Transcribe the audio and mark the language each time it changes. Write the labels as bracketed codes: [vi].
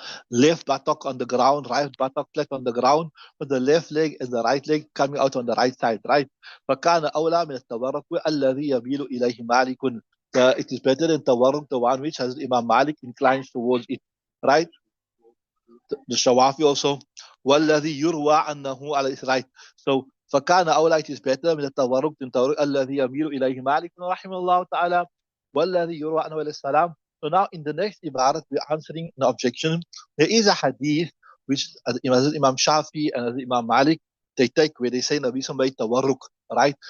[en] Left buttock on the ground, right buttock flat on the ground, with the left leg and the right leg coming out on the right side, right? [ar] فَكَانَ أَوْلَى مِنَ التَّوَرُّكِ الَّذِي يَمِيلُ إِلَيْهِ مَالِكٌ. [en] It is better than tawarruk, the one which has Imam Malik inclines towards it, right? The Shawafi also. [ar] وَالَّذِي يُرْوَى أَنَّهُ على [en] right. So [ar] فكان أولى, [en] it is better [ar] من التورك than التورك الذي يميل إليه مالك رحمه الله تعالى والذي يروى عنه عليه السلام. [en] So now in the next ibarat we're answering an objection. There is a hadith which Imam Shafi and Imam Malik they take where they say Nabi Sallallahu tawarruk, right?